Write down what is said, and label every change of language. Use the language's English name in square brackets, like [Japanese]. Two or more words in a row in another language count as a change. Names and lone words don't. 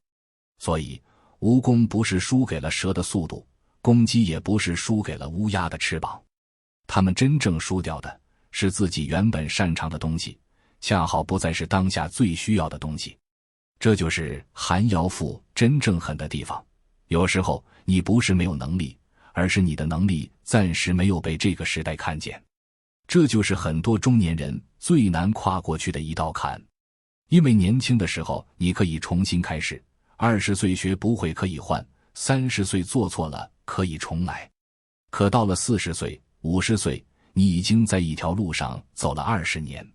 [Chinese] 所以，蜈蚣不是輸給了蛇的速度，公雞也不是輸給了烏鴉的翅膀，他們真正輸掉的是自己原本擅長的東西，恰好不再是當下最需要的東西。這就是寒窑父真正狠的地方。有時候你不是沒有能力，而是你的能力暫時沒有被這個時代看見。這就是很多中年人最難跨過去的一道坎。因為年輕的時候你可以重新開始，20歲學不會可以換，30歲做錯了可以重來。可到了40歲、50歲，你已經在一條路上走了20年。